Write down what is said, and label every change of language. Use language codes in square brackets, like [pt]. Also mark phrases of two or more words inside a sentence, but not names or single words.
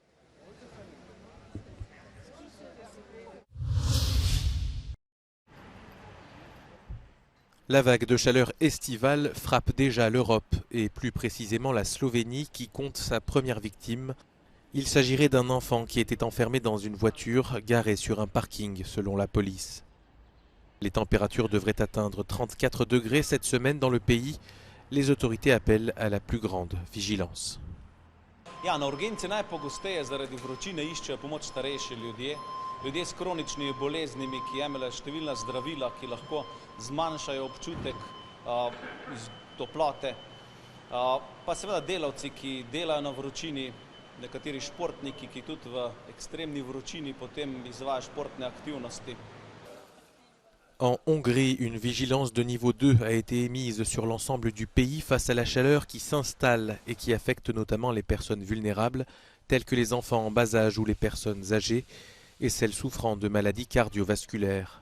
[fr] La vague de chaleur estivale frappe déjà l'Europe et plus précisément la Slovénie qui compte sa première victime. Il s'agirait d'un enfant qui était enfermé dans une voiture garée sur un parking selon la police. Les températures devraient atteindre 34 degrés cette semaine dans le pays. Les autorités appellent à la plus grande vigilance. [sl] Na urgenci najpogosteje zaradi vročine iščejo pomoč starejši ljudje, ljudje s kroničnimi boleznimi, ki jemljejo številna zdravila, ki lahko zmanjšajo občutek toplote, pa seveda delavci, ki delajo na vročini, nekateri športniki, ki tudi v ekstremni vročini potem izvajajo športne aktivnosti. [fr] En Hongrie, une vigilance de niveau 2 a été émise sur l'ensemble du pays face à la chaleur qui s'installe et qui affecte notamment les personnes vulnérables, telles que les enfants en bas âge ou les personnes âgées, et celles souffrant de maladies cardiovasculaires.